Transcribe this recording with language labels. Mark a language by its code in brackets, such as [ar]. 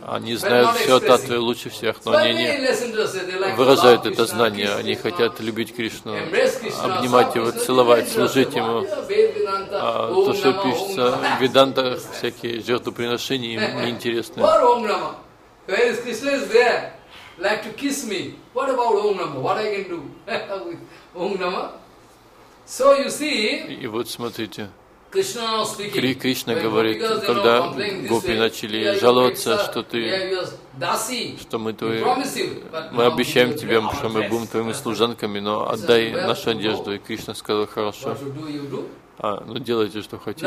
[ru] Они знают все о Таттве лучше всех, но они не выражают это знание. Они хотят любить Кришну, обнимать его, целовать, служить ему. А то, что пишется в Ведантах, всякие жертвоприношения им неинтересны. [en] Like to kiss me. What about Om Nama? What I can do with Om Nama? So you see. [ru] И вот смотрите. Кришна говорит, когда гопи начали жаловаться, что ты, что мы твои, мы обещаем тебе, что мы будем твоими служанками, но отдай нашу одежду. И Кришна сказал, хорошо, а, ну делайте, что хотите.